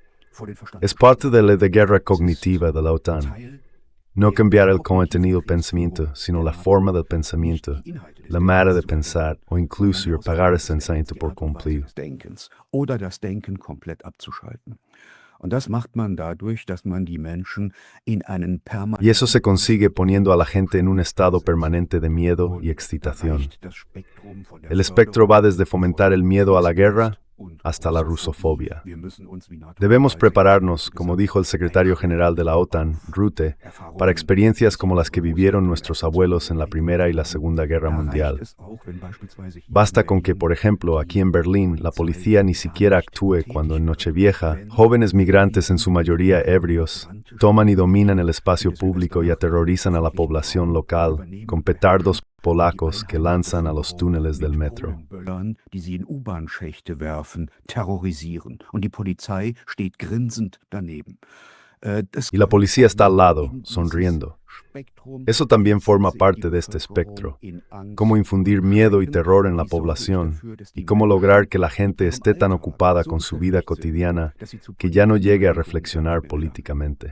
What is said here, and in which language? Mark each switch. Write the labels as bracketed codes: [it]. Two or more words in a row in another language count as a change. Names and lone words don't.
[es] Es parte de la guerra cognitiva de la OTAN. No cambiar el contenido del pensamiento, sino la forma del pensamiento, la manera de pensar o incluso apagar el pensamiento por completo. [de] Oder das Denken komplett abzuschalten. Und das macht man dadurch, dass man die Menschen in einen [es] Y eso se consigue poniendo a la gente en un estado permanente de miedo y excitación. El espectro va desde fomentar el miedo a la guerra hasta la rusofobia. Debemos prepararnos, como dijo el secretario general de la OTAN, Rutte, para experiencias como las que vivieron nuestros abuelos en la Primera y la Segunda Guerra Mundial. Basta con que, por ejemplo, aquí en Berlín, la policía ni siquiera actúe cuando en Nochevieja, jóvenes migrantes, en su mayoría ebrios, toman y dominan el espacio público y aterrorizan a la población local con petardos polacos que lanzan a los túneles del metro. [de] Die sie in U-Bahn-Schächte werfen, terrorisieren. Und die Polizei steht grinsend daneben. [es] Y la policía está al lado, sonriendo. Eso también forma parte de este espectro. Cómo infundir miedo y terror en la población y cómo lograr que la gente esté tan ocupada con su vida cotidiana que ya no llegue a reflexionar políticamente.